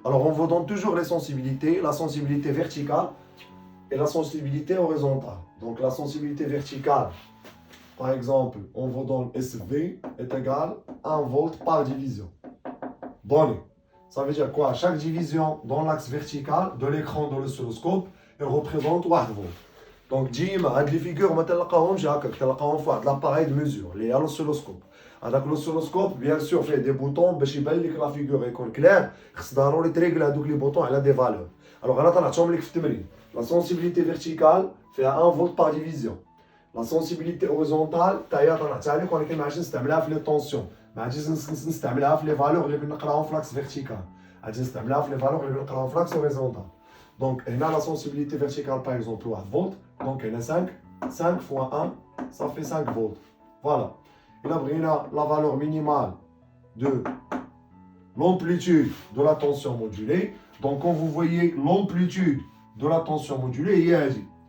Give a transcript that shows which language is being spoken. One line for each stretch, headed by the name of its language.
French: Alors, on vous donne toujours les sensibilités, la sensibilité verticale et la sensibilité horizontale. Donc, la sensibilité verticale, par exemple, on vous donne SV est égal à 1 volt par division. Donné. Ça veut dire quoi? Chaque division dans l'axe vertical de l'écran de l'oscilloscope, elle représente 1 volt.
Arabic: Donc, ديما هاد لي فيغور ما تلقاهمش هكاك تلقاهم في واحد لاباري دو ميزور اللي هي لوسيلوسكوب. هذاك لوسيلوسكوب بيان سور فيه دي بوطون باش يبان لك لا فيغور يكون كلير، خص ضروري تريغل هذوك لي بوطون على دي فالور. الوغ انا طلعتهم لك في التمرين. لا سونسيبيليتي فيرتيكال فيها 1 فولت بار ديفيزيون. لا سونسيبيليتي هوريزونتال حتى هي طلعتها لك ولكن ما عادش نستعملها في لي طونسيون، ما عادش نستعملها في لي فالور اللي بنقراهم في لاكس فيرتيكال، عادش نستعملها في لي فالور اللي بنقراهم في لاكس هوريزونتال.
French: Donc, on a la sensibilité verticale par exemple 1 volt. Donc, on a 5 fois 1, ça fait 5 volts. Voilà. Et là, on a la valeur minimale de l'amplitude de la tension modulée. Donc, quand vous voyez l'amplitude de la tension modulée, il y a dit.